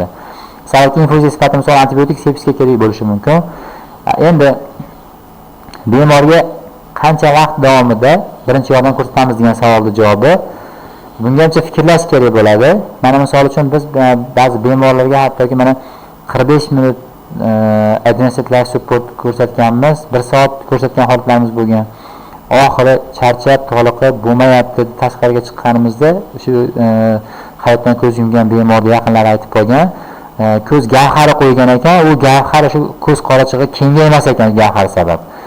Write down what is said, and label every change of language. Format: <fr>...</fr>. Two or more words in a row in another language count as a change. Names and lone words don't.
<uz>Sababki infuziya sifatida misol antibiotik sepsisga kerak bo'lishi mumkin. Endi bemorga qancha vaqt davomida birinchi yordam ko'rsatamiz degan savolning javobi bungacha fikrlash kerak bo'ladi. Mana misol uchun biz ba'zi bemorlarga hattoki mana 45 minut</uz> <en>advanced life support</en> <uz>ko'rsatganmiz, 1 soat ko'rsatgan holatlarimiz bo'lgan. Oxiri charchab, toliqib bo'lmayapti, tashqariga chiqqanimizda shu hayotdan ko'z yumgan bemorning yaqinlari aytib qolgan, ko'z gavhari qo'ygan ekan, u gavhari shu ko'z qorachig'i kengaymas ekan, gavhar sabab.</uz>